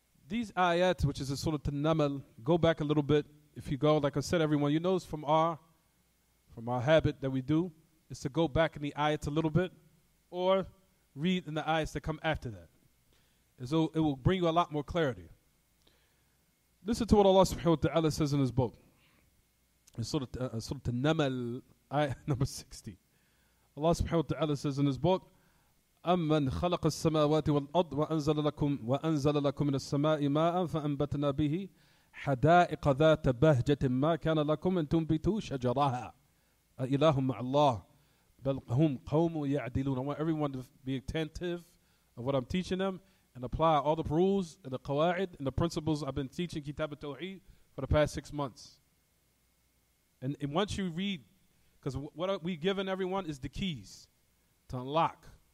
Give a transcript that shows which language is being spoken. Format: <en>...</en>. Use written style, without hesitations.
<en>These ayat, which is a Surah An-Naml, go back a little bit. If you go, like I said, everyone, you know, from our habit that we do, is to go back in the ayats a little bit, or read in the ayats that come after that. So it will bring you a lot more clarity. Listen to what Allah subhanahu wa ta'ala says in His book. In Surah An-Naml, ayat number 60. Allah subhanahu wa ta'ala says in His book,</en> <ar>أَمَّنْ خَلَقَ السَّمَاوَاتِ وَالْأَرْضِ وَأَنزَلَ لَكُم مِّنَ السَّمَاءِ مَاءً فَأَنبَتْنَا بِهِ حَدَائِقَ ذَاتَ بَهْجَةٍ مَا كَانَ لَكُمْ أَن تُنبِتُوا شَجَرَهَا أَإِلَٰهٌ مَّعَ اللَّهِ بَلْ هُمْ قَوْمٌ يَعْدِلُونَ.</ar> <en>I want everyone to be attentive of what I'm teaching them and apply all the rules and the qawa'id and the principles I've been teaching Kitaab At-Tawheed for the past 6 months. And once you read, because what we've given everyone is the keys to unlock.</en>